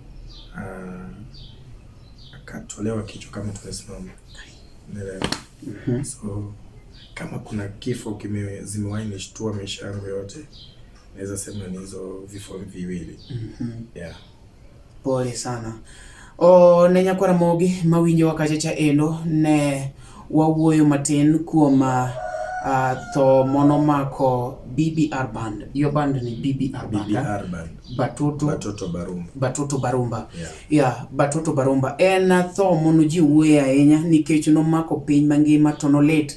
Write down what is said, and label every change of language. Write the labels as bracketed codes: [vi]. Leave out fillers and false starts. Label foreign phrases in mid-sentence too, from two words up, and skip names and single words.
[sw] Akatolewa kichwa kama tumesimama. So kama kuna kifo zimewainishtua maisha yangu yote, naweza sema ni hizo vifo viwili. Pole sana. [luo] Nenya kwa Ramogi mawinjo wakachacha endo ne wawuoyo matin kuoma to monomako BBR band. [en] Your band ni BBR band. Batoto Barumba. Yeah, Batoto Barumba. [luo] Tho monuji uwe ahinya nikech nomako piny mangima to nolit.